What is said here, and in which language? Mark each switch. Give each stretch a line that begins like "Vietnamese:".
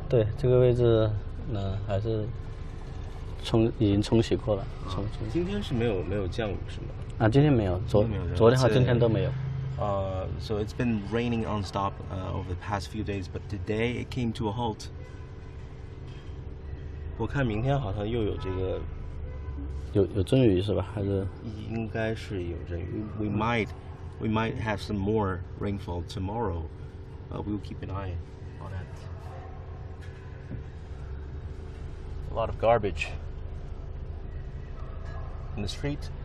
Chinese: 对，这个位置还是已经冲洗过了。今天是没有降雨是吗？今天没有，昨天和今天都没有。
English: So it's been raining non-stop over the past few days, but today it came to a halt.
Chinese: 我看明天好像又有这个有阵雨是吧？还是应该是有阵雨。
English: We might have some more rainfall tomorrow. We'll keep an eye on it. A lot of garbage in the street.